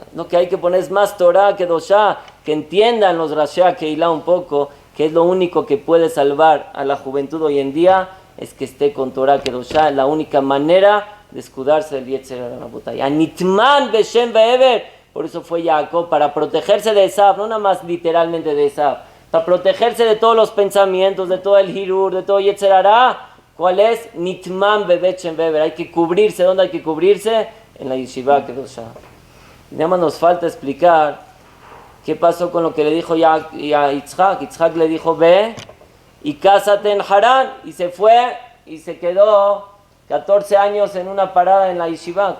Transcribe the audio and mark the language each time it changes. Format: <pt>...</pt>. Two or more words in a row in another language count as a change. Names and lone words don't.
<es>Lo que hay que poner es más</es> <he>תורה קדושה,</he> <es>que entiendan los</es> <he>ראשי קהילה</he> <es>un poco, que es lo único que puede salvar a la juventud hoy en día, es que esté con</es> <he>תורה קדושה,</he> <es>es la única manera de escudarse del</es> <he>יצר הרע. ניטמן בשם ועבר,</he> <es>por eso fue Jacob, para protegerse de Esav, no nada más literalmente de Esav, para protegerse de todos los pensamientos, de todo el hirur, de todo</es> <he>יצר הרע.</he> <es>¿Cuál es?</es> <he>ניטמן בשם ועבר,</he> <es>hay que cubrirse. ¿Dónde hay que cubrirse? En la</es> <he>ישיבה קדושה.</he> <es>Nada más nos falta explicar qué pasó con lo que le dijo Yitzhak. Yitzhak le dijo, ve y cásate en Harán, y se fue y se quedó 14 años en una parada en la yeshiva.</es>